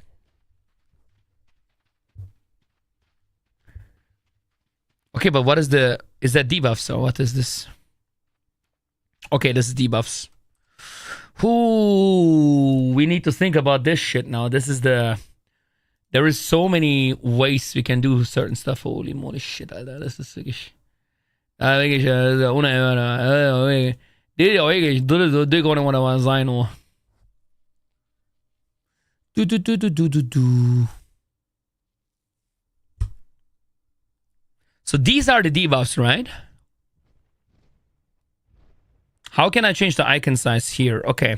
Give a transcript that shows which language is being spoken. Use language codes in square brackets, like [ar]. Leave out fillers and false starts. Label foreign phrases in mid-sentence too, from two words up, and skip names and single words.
[en] Okay, but what is the... Is that debuffs or what is this? Okay, this is debuffs. Ooh, we need to think about this shit now. This is the... There is so many ways we can do certain stuff. Holy moly shit, [de] Alter. Das ist wirklich... Wirklich, unerhört. [da] Det er jo ikke... Det går det var sein, oh. [en] So these are the debuffs, right? How can I change the icon size here? Okay.